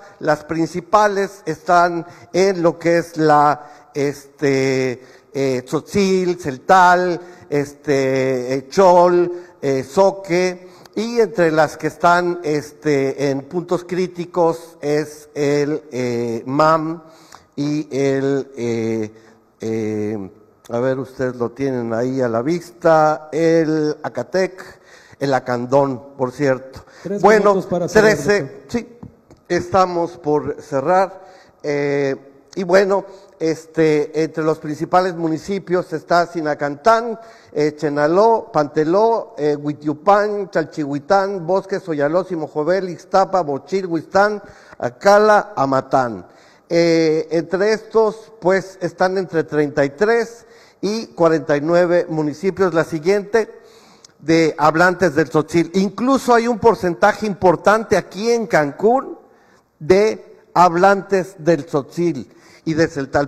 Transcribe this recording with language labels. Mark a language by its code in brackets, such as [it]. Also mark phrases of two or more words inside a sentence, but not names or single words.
[es] Las principales están en lo que es la tzotzil, celtal, chol, zoque, y entre las que están en puntos críticos es el MAM y a ver, ustedes lo tienen ahí a la vista, el Acatec, el Acandón, por cierto. 3 bueno, minutos para cerrar, 13, doctor. sí, estamos por cerrar. Y bueno, entre los principales municipios está Sinacantán, Chenaló, Panteló, Huitiupán, Chalchihuitán, Bosques, Soyalós, Mojobel, Ixtapa, Bochil, Huistán, Acala, Amatán. Entre estos, pues, están entre 33 y 49 municipios. La siguiente, de hablantes del tzotzil. Incluso hay un porcentaje importante aquí en Cancún de hablantes del tzotzil y de celtal.